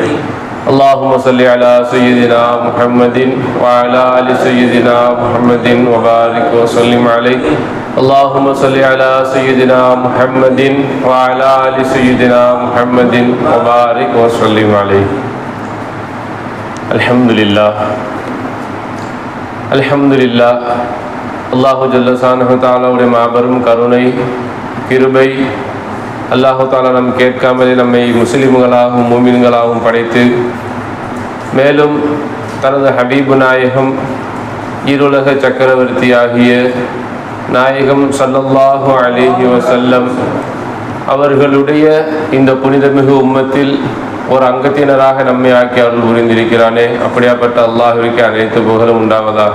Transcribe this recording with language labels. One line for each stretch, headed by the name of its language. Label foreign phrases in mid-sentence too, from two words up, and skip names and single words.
Arabic: اللهم صل على سيدنا محمد وعلى آل سيدنا محمد وبارك وسلم عليه. اللهم صل على سيدنا محمد وعلى آل سيدنا محمد وبارك وسلم عليه. الحمد لله الحمد لله. الله جل شأنه
Tamil: தஆலாவுடைய மாபெரும் கருணை கிருபை,
Arabic: الله تعالى
Tamil: நம் கேட்காமலே நம்மை முஸ்லிம்களாகவும் மூமின்களாகவும் படைத்து, மேலும் தனது ஹபீபு நாயகம் ஈருலக சக்கரவர்த்தியாகிய நாயகம்
Arabic: صلى الله عليه وسلم
Tamil: அவர்களுடைய இந்த புனிதமிகு உம்மத்தில் ஒரு அங்கத்தினராக நம்மை ஆக்கி அருள் புரிந்திருக்கிறானே, அப்படியாப்பட்ட அல்லாஹ்விற்கு அனைத்து புகழும் உண்டாவதாக.